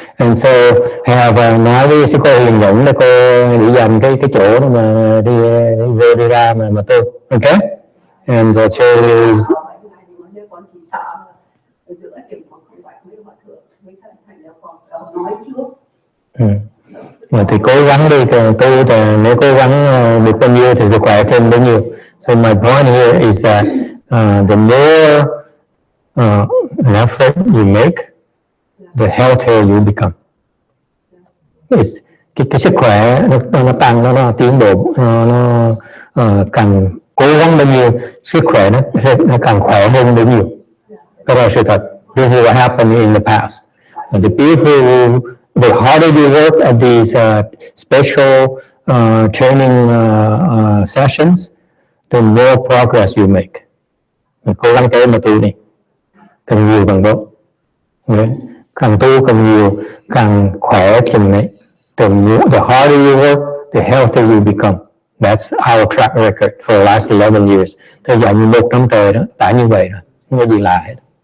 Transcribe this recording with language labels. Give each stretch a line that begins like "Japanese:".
English: And so,
Vietnamese: nói với sư cô Huyền Dũng là cô đi dành cái chỗ đó mà đi ra mà tu.
English: Okay? And so is...
Vietnamese: Nếu con chỉ sợ giữa trường con không phải với hòa thượng, với thành ra con nói trước. Thì cố gắng đi, tu thì nếu cố gắng được bao nhiêu thì sức khỏe thêm bấy nhiêu.
English: So my point here is that the more an effort you make, the healthier you become.
Vietnamese: Cái sức khỏe nó tăng, nó tiến bộ, nó càng cố gắng bao nhiêu, sức khỏe nó càng khỏe hơn bấy nhiêu. Đó là sự thật.
English: This is what happened in the past. And the people who, the harder you work at these special training sessions, the more progress you make.
Vietnamese: Mình cố gắng tới mà tu đi, càng nhiều càng tốt. Càng tu càng nhiều, càng khỏe chừng đấy.
English: The harder you work, the healthier you become. That's our track record for the last 11 years.
Vietnamese: Thời gian như 1 năm trời đó, đã như vậy rồi, không có gì lạ hết.